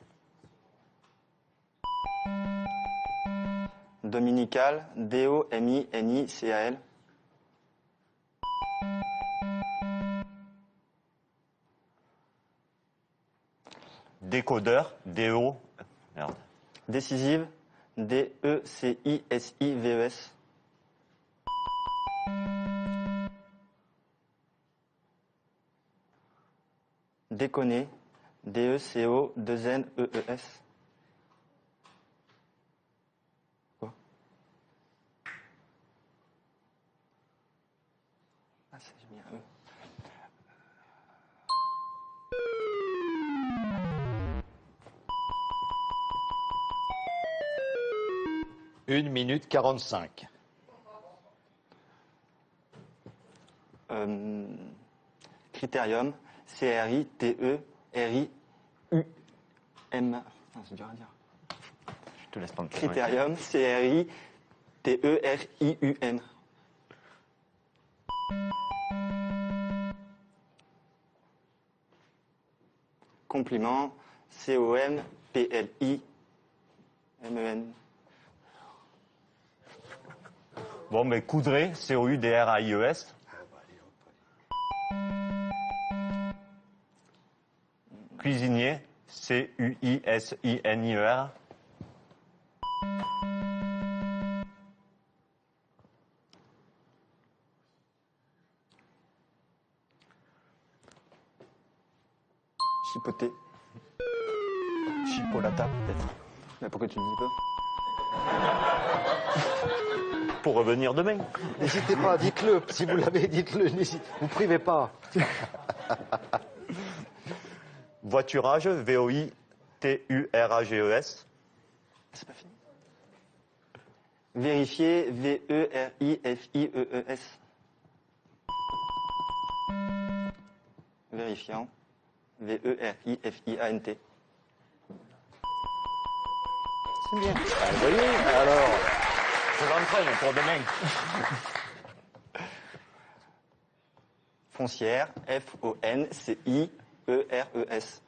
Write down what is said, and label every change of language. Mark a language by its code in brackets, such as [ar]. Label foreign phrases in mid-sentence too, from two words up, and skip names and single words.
[fr] Dominical, D-O-M-I-N-I-C-A-L. Décodeur, D-O... Merde. Décisive, D-E-C-I-S-I-V-E-S. Déconner, D-E-C-O-2-N-E-E-S. Quoi? Ah, ça, j'ai mis un E. 1 minute 45. Critérium, C-R-I-T-E-R-I-U-M. C'est dur à dire. Je te laisse prendre. Critérium, C-R-I-T-E-R-I-U-M. Compliment, C-O-M-P-L-I-M-E-N. Bon, mais coudray, C-O-U-D-R-A-I-E-S. Cuisinier, C-U-I-S-I-N-I-E-R. Chipoter. Chipolata, peut-être. Mais pourquoi tu me dis pas? Pour revenir demain. N'hésitez pas, dites-le. Si vous l'avez, dites-le. Vous privez pas. Voiturage, V-O-I-T-U-R-A-G-E-S. C'est pas fini. Vérifier, V-E-R-I-F-I-E-E-S. Vérifiant, V-E-R-I-F-I-A-N-T. C'est bien. Ah, vous voyez, alors. Je l'entraîne pour demain. Foncière, F-O-N-C-I-E-R-E-S.